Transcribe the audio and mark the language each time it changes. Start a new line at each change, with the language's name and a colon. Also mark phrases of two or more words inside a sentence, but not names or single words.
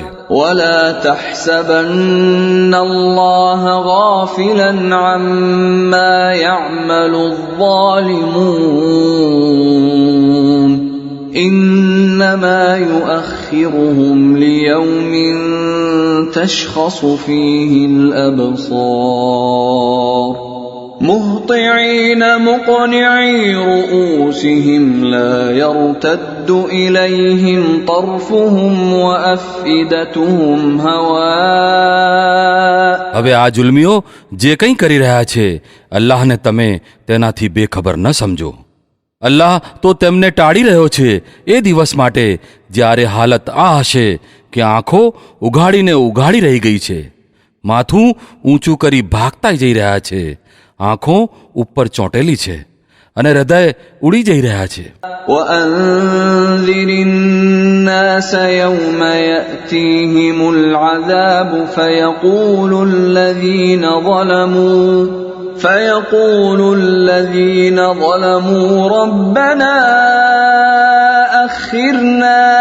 Arabic: ولا تحسبن الله غافلا عما يعمل الظالمون إنما يؤخرهم ليوم تشخص فيه الأبصار مهطعين مقنعي رؤوسهم لا يرتد إليهم طرفهم وأفئدتهم هواء.
Gujarati: હવે આ જુલ્મીઓ જે કંઈ કરી રહ્યા છે, અલ્લાહને તમે તેનાથી બેખબર ન સમજો. અલ્લાહ તો તેમને ટાળી રહ્યો છે એ દિવસ માટે જ્યારે હાલત આ હશે કે આંખો ઉઘાડીને ઉઘાડી રહી ગઈ છે, માથું ઊંચું કરી ભાગતા જઈ રહ્યા છે, આંખો ઉપર ચોંટેલી છે અને હૃદય ઉડી જઈ રહ્યા છે.
Arabic: وأنذر الناس يوم يأتيهم العذاب فيقول الذين ظلموا ربنا أخرنا